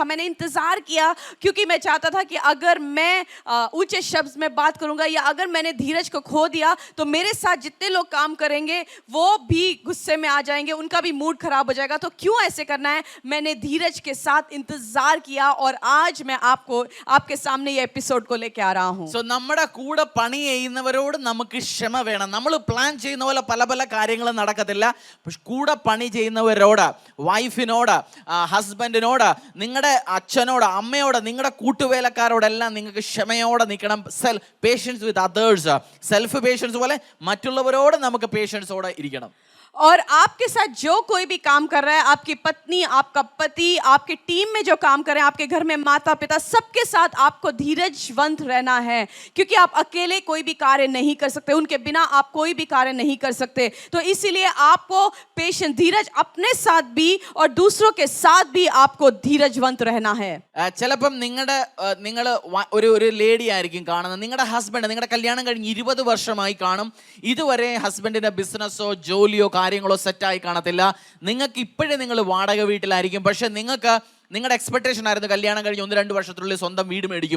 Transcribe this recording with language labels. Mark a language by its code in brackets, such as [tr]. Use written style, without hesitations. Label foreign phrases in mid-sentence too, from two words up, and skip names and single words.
[hi] मैंने इंतजार किया क्योंकि मैं चाहता था कि अगर मैं ऊंचे शब्द में बात करूंगा या अगर मैंने धीरज को खो दिया तो मेरे साथ जितने लोग काम करेंगे वो भी गुस्से में आ जाएंगे, उनका भी मूड खराब हो जाएगा. तो क्यों ऐसे करना है? मैंने धीरज के साथ इंतजार किया और आज मैं आपके सामने ये एपिसोड को लेके आ रहा हूं. [ml] സോ നമ്മുടെ കൂടെ പണി ചെയ്യുന്നവരോട് നമുക്ക് ക്ഷമ വേണം. നമ്മൾ പ്ലാൻ ചെയ്യുന്ന പോലെ പല പല കാര്യങ്ങളും നടക്കത്തില്ല. പക്ഷെ കൂടെ പണി ചെയ്യുന്നവരോട്, വൈഫിനോട്, ഹസ്ബൻഡിനോട്, നിങ്ങളുടെ അച്ഛനോട്, അമ്മയോട്, നിങ്ങളുടെ കൂട്ടുവേലക്കാരോടെല്ലാം നിങ്ങൾക്ക് ക്ഷമയോടെ നിൽക്കണം. [en] patience with others, self patience [ml] പോലെ മറ്റുള്ളവരോട് നമുക്ക് പേഷ്യൻസോടെ ഇരിക്കണം. [hi] और आपके साथ जो कोई भी काम कर रहा है, आपकी पत्नी, आपका पति, आपके टीम में जो काम कर रहे हैं, आपके घर में माता पिता, सबके साथ आपको धीरजवंत रहना है, क्योंकि आप अकेले कोई भी कार्य नहीं कर सकते. उनके बिना आप कोई भी कार्य नहीं कर सकते. तो इसीलिए आपको पेशेंस, धीरज अपने साथ भी और दूसरों के साथ भी आपको धीरजवंत रहना है. [ml] ചിലപ്പം നിങ്ങൾ ഒരു ലേഡി ആയിരിക്കും കാണുന്നത്. നിങ്ങളുടെ ഹസ്ബൻഡ്, നിങ്ങളുടെ കല്യാണം കഴിഞ്ഞ് 20 വർഷമായി കാണും. ഇതുവരെ ഹസ്ബൻഡിന്റെ ബിസിനസ്സോ ജോലിയോ കാര്യങ്ങളോ സെറ്റായി കാണത്തില്ല. നിങ്ങൾക്ക് ഇപ്പോഴും നിങ്ങൾ വാടക വീട്ടിലായിരിക്കും. പക്ഷെ നിങ്ങളുടെ എക്സ്പെക്ടേഷൻ ആയിരുന്നു കല്യാണം കഴിഞ്ഞ് 1-2 വർഷത്തിനുള്ളിൽ സ്വന്തം വീട് മേടിക്കും.